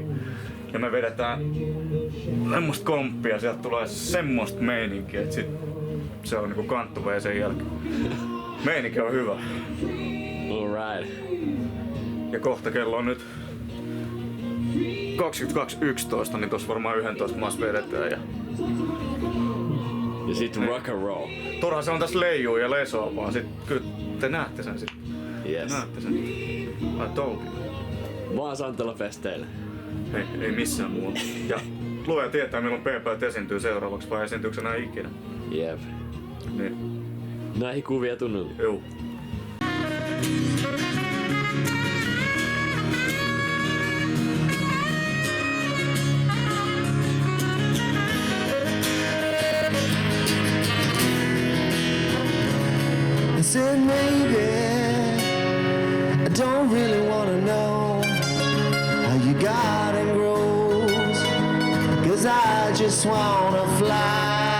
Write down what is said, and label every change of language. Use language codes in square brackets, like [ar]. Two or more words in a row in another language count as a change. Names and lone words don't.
[fi] Ja me vedetään semmoista komppia, sieltä tulee semmoista meininkiä, että sit se on niinku kanttuva sen jälkeen. Meininki on hyvä. [en] Alright. [fi] Ja kohta kello on nyt 22.11, niin tossa varmaan 11 maassa vedetään. Ja sit [en] rock and roll. [fi] Turha se on tässä leijuu ja lesoa, vaan sit kyllä te näette sen sit. [en] Yes. [fi] Näette sen. [en] I told you. [fi] Vaan Santelofesteillä. Ei missään muuta. Ja luoja tietää milloin P-päät esiintyy seuraavaksi vai esiintyykö se enää ikinä. Jep. Niin. Näihin kuvia tunnelmiin. Juu. [en] I said maybe I don't really wanna know how your garden grows, 'cause I just wanna fly.